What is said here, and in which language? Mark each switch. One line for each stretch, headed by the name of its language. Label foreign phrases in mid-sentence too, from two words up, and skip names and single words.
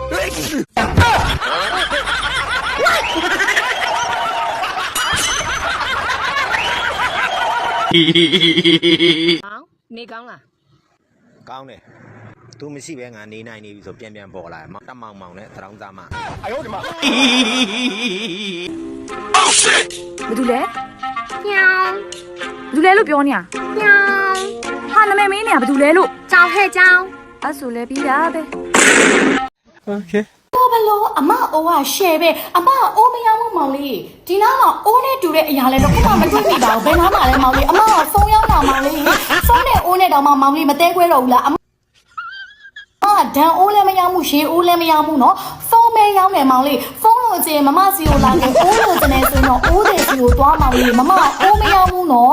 Burmese: နေကောင်းလား ကောင်းတယ်သူမရှိပဲငါနေနိုင်နေပြီဆိုပြန်ပေါ်လာတယ်တမောင်မောင်နဲ့သရောင်းသားမ
Chinese: 哎呦我的妈
English: Oh shit
Burmese: ဘာတူလဲညောင်းဘာတူလဲလို့ပြောနေရညောင်းဟာနာမည်မင်းနေရဘာတူလဲလို့ကြောင်ဟဲ့ကြောင်အဲ့ဆိုလဲပြီးတာပဲ
Thai: โอเค
Burmese: ဘလို့အမအိုးကရှယ်ပဲအမအိုးမရောက်ဘူးမောင်လေးဒီနားမှာအိုးနဲ့တူတဲ့အရာလဲတော့ခုမှမတွေ့မိပါဘူးဘယ်နားမှာလဲမောင်လေးအမကဖုန်းရောက်တာမောင်လေးဖုန်းနဲ့အိုးနဲ့တော့မောင်လေးမတဲခွဲတော့ဘူးလားအမဒန်အိုးလည်းမရောက်ဘူးရှေးအိုးလည်းမရောက်ဘူးနော်ဖုန်းမဲရောက်တယ်မောင်လေးဖုန်းလို့ကျင်မမစီကိုလာခဲ့အိုးလို့ကျင်နေဆိုတော့အိုးတွေစီကိုသွားမောင်လေးမမအိုးမရောက်ဘူးနော်